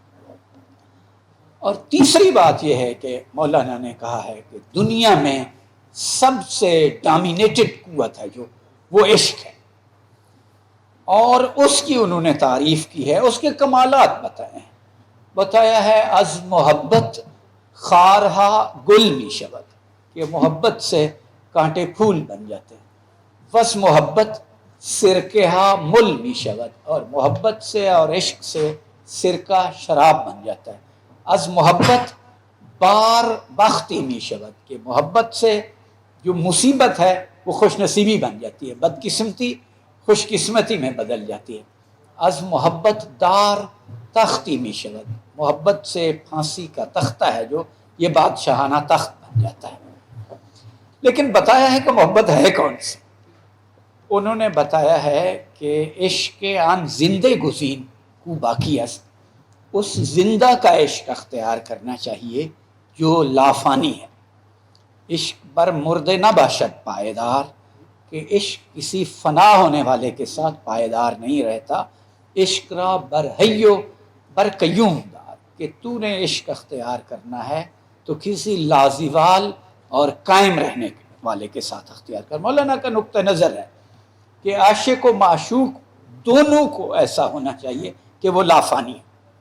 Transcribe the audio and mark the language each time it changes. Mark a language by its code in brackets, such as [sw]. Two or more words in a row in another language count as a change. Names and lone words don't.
[ur] اور تیسری بات یہ ہے کہ مولانا نے کہا ہے کہ دنیا میں سب سے ڈومینیٹڈ قوت ہے جو، وہ عشق ہے. اور اس کی انہوں نے تعریف کی ہے، اس کے کمالات بتائے ہیں. [fa] بتایا ہے از محبت خارہا گل می شود، [ur] کہ محبت سے کانٹے پھول بن جاتے ہیں. [fa] بس محبت سرکہا مل می شود، [ur] اور محبت سے اور عشق سے سرکہ شراب بن جاتا ہے. [fa] از محبت بار بختی می شود، [ur] کہ محبت سے جو مصیبت ہے وہ خوش نصیبی بن جاتی ہے، بدقسمتی خوش قسمتی میں بدل جاتی ہے. [fa] از محبت دار تختی می شود، [ur] محبت سے پھانسی کا تختہ ہے جو، یہ بادشاہانہ تخت بن جاتا ہے. لیکن بتایا ہے کہ محبت ہے کون سی. انہوں نے بتایا ہے کہ [fa] عشق آن زندے گزین کو باقی است، [ur] اس زندہ کا عشق اختیار کرنا چاہیے جو لافانی ہے. [fa] عشق بر مردے نہ باشد پائیدار، [ur] کہ عشق کسی فنا ہونے والے کے ساتھ پائیدار نہیں رہتا. [fa] عشق را بر حیو بر قیوم دار، [ur] کہ تو نے عشق اختیار کرنا ہے تو کسی لازوال اور قائم رہنے والے کے ساتھ اختیار کر۔ مولانا کا نقطہ نظر ہے کہ عاشق و معشوق دونوں کو ایسا ہونا چاہیے کہ وہ لافانی ہے۔